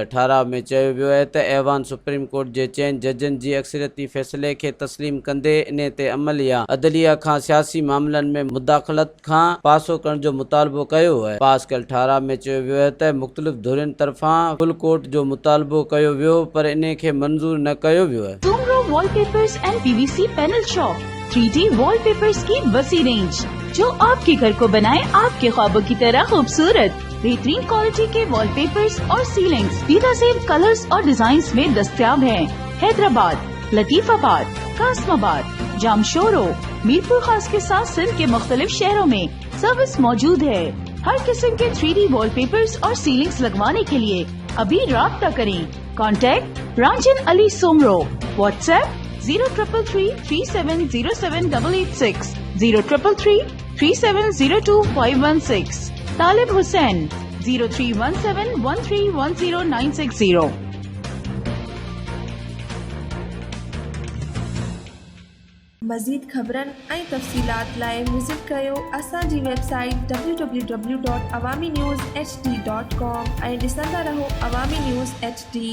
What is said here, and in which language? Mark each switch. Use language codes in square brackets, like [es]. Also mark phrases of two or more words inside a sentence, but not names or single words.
[sd] ठाराव में चयो वियो आहे त ऐवान सुप्रीम कोर्ट जे 4 जजनि जी अक्सरियती फ़ैसिले खे तस्लीम कंदे इन ते अमल या अदलिया खां सियासी मामलनि में मुदाख़लत खां पासो करण जो मुतालबो कयो आहे। पास कयल ठाराव में चयो वियो आहे त मुख़्तलिफ़ धुरियुनि तरफ़ां फुल कोर्ट जो मुतालबो कयो वियो, पर इन खे मंज़ूर न कयो वियो आहे। [ur] سومرو والپیپرز اینڈ PVC پینل شاپ 3D والپیپرز کی وسیع رینج، جو آپ کے گھر کو بنائے آپ کے خوابوں کی طرح خوبصورت. بہترین کوالٹی کے والپیپرز اور سیلنگز بہترین کلرز اور ڈیزائنز میں دستیاب ہیں. حیدرآباد، لطیف آباد، قاسم آباد، جامشورو، میرپور خاص کے ساتھ سندھ کے مختلف شہروں میں سروس موجود ہے. ہر قسم کے 3D والپیپرز اور سیلنگز لگوانے کے لیے ابھی رابطہ کریں. کانٹیکٹ رانجھن علی سومرو۔ واٹس ایپ 0333370786، 03333702 طالب حسین 0317131096. [sd] मज़ीद ख़बरनि ऐं तफ़सीलात लाइ विज़िट कयो असांजी वेबसाइट www.awamiNewsHD.com ऐं ॾिसंदा रहो अवामी न्यूज़ HD।